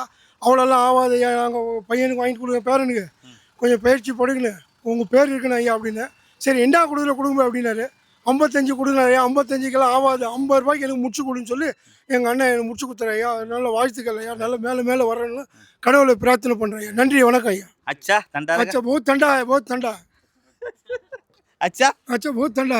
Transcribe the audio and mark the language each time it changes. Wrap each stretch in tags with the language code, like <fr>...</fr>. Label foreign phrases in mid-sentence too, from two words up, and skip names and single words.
<ta>அவ்வளோலாம் ஆகாது ஐயா, நாங்கள் பையனுக்கு வாங்கி கொடுங்க, பேரனுக்கு கொஞ்சம் பயிற்சி படுங்கண்ணு, உங்கள் பேர் இருக்குண்ணா ஐயா அப்படின்னு. சரி என்ன கொடுங்க அப்படின்னாரு. 55 கொடுங்க ஐயா. 55க்கெல்லாம் ஆகாது, ₹50 எனக்கு முடிச்சு கொடுன்னு சொல்லி எங்கள் அண்ணன் எனக்கு முடிச்சு கொடுத்தாரு ஐயா. நல்ல வாழ்த்துக்கள் ஐயா. நல்ல மேலே வரணும்னு கடவுளை பிரார்த்தனை பண்ணுறேன் ஐயா. நன்றி, வணக்கம் ஐயா.</ta> <hi>अच्छा ठंडा अच्छा बहुत ठंडा है, बहुत ठंडा है। अच्छा अच्छा बहुत ठंडा है।</hi>